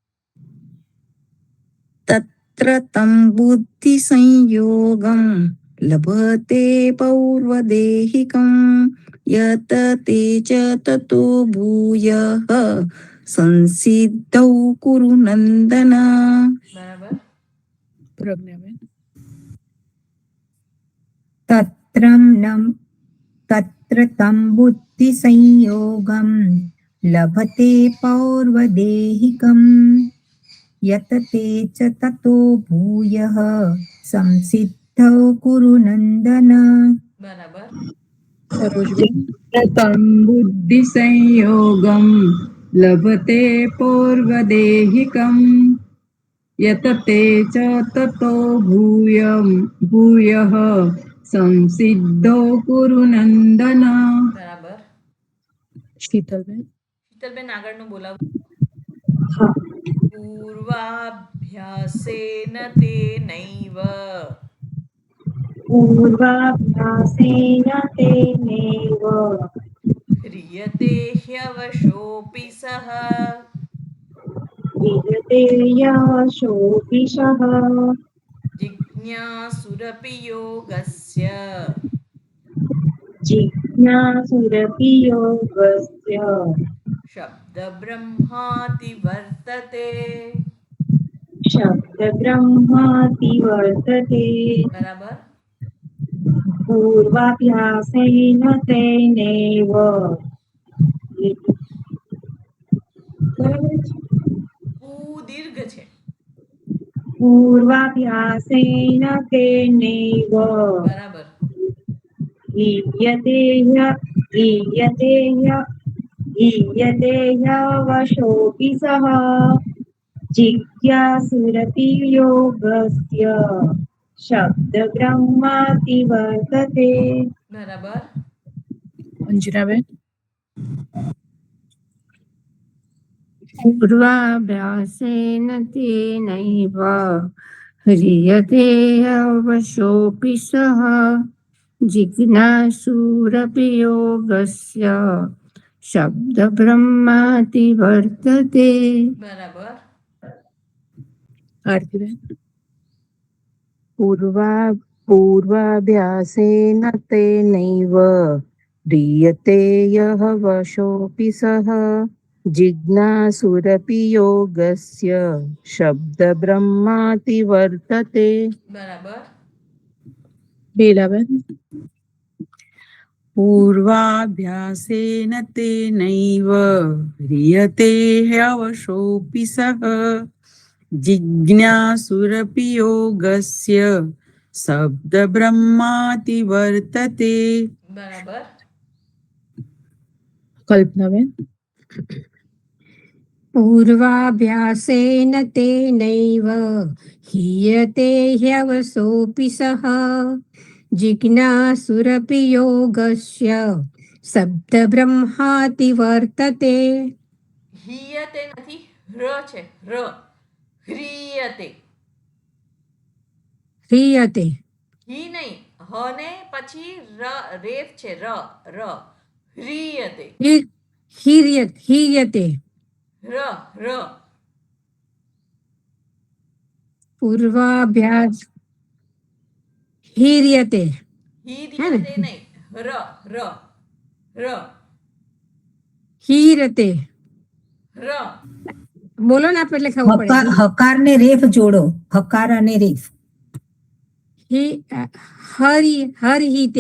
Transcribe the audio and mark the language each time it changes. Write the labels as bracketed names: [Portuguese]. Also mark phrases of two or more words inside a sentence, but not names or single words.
[Sanskrit] તત્ર તમ બુદ્ધિ સંયોગમ લભતે પૌર્વદેહિકમ યત તે ચ તતો ભૂયઃ સંસિદ્ધૌ કુરુ નંદન. [Gujarati] બરાબર. પ્રજ્ઞાબેન. [Sanskrit] तत्र तं बुद्धि संयोगं लभते पौर्वदेहिकं यतते च ततो भूयः संसिद्धौ कुरु नन्दन. [Gujarati] બરાબર. સરોજબેન [Sanskrit] તમ બુદ્ધિ સંયોગમ લભતે પૌર્વદેહિકમ યત તે ચ તતો ભૂયઃ સંસિદ્ધો કુરુ નંદન. [Gujarati] બરાબર. શીતલબેન શીતલબેન આગળનું બોલાવો. હા. [Sanskrit] પૂર્વાભ્યાસેન તેનૈવ पूर्वाभ्यासेन तेनैव ह्रियते ह्यवशोऽपि सः विद्यते यशोऽपिशः जिज्ञासुरपि योगस्य जिज्ञासुरपि योगस्य शब्दब्रह्माति वर्तते. शब्दब्रह्माति वर्तते. [Gujarati] બરાબર. [Sanskrit] पूर्वाभ्यासेन तेनैव [Gujarati] बराबर છે? પૂ દીર્ઘ છે. [Sanskrit] पूर्वाभ्यासेन तेनैव [Gujarati] બરાબર. [Sanskrit] ईयते यवशोऽपि सः जिज्ञासुरपि योगस्य शब्दब्रह्माति वर्तते. [Gujarati] બરાબર. અંજનાબેન [Sanskrit] પૂર્વાભ્યાસેન તેનૈવ ह्रियते अवशोऽपि सः जिज्ञासुरपि योगस्य शब्दब्रह्माति वर्तते. [Gujarati] બરાબર. આરતીબેન [Sanskrit] પૂર્વાભ્યાસેન તેનૈવ ह्रियते यः वशोऽपि सः जिज्ञासुरपि योगस्य शब्दब्रह्माति वर्तते. [Gujarati] બરાબર. બેલાબેન [Sanskrit] પૂર્વાભ્યાસેન તેનૈવ ह्रियते ह्यवशोऽपि सः जिज्ञासुरपि योगस्य शब्दब्रह्माति वर्तते. [Gujarati] બરાબર. કલ્પનાબેન [Sanskrit] पूर्वाभ्यासेन तेनैव हीयते ह्यवसोऽपि सः जिज्ञासुरपि योगस्य शब्दब्रह्माति वर्तते. [Gujarati] હિયતે નથી, ર છે. ર. [Sanskrit] ह्रियते. हीयते [Gujarati] હી નહીં, હ ને પછી ર રેફ છે. ર. ર. [Sanskrit] ह्रियते. हीयते [Gujarati] ર. ર. [Sanskrit] पूर्वाभ्यास हीर्यते [Gujarati] હી દીયતે નહીં. ર. ર. ર. [Sanskrit] हीरते. [Gujarati] ર. બોલો ને આપ એટલે ખબર પડે. હકાર ને રેફ જોડો. હકાર અને રેફ. [Sanskrit] હરિહિતે